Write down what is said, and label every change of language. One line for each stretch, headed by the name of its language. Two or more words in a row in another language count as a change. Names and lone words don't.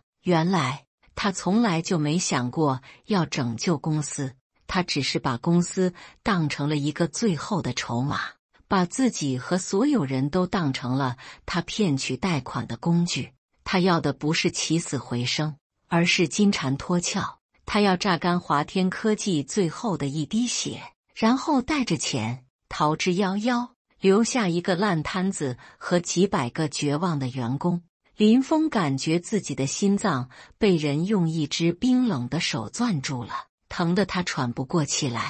Chinese: 原來他從來就沒想過要拯救公司，他只是把公司當成了一個最後的籌碼，把自己和所有人都當成了他騙取貸款的工具。他要的不是起死回生，而是金蟬脫殼。他要榨乾華天科技最後的一滴血，然後帶着錢逃之夭夭，留下一個爛攤子和幾百個絕望的員工。林峰感覺自己的心臟被人用一隻冰冷的手攥住了，疼得他喘不過氣來。